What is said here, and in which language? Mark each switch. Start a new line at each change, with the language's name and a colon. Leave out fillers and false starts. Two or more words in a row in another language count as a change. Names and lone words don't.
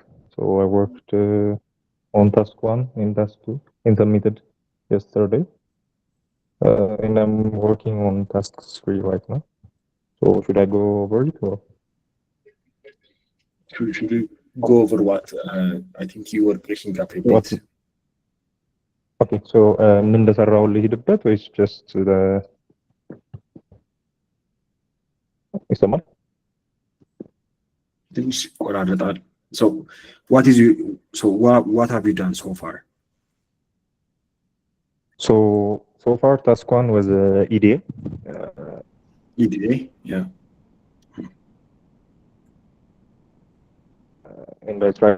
English: So I worked on task 1 and task 2, intermitted yesterday. And I'm working on task 3 right now. So should I go over it or? Should we go over what? I think you were breaking up a What? bit. Okay, so
Amharic: ምን እንደሰራው ልሂድበት ወይስ
English: just the
Amharic: ይሰማል? ትንሽ ይቆራረጣል።
English: So what have you done so far? So far task 1 was EDA. EDA, yeah. And I tried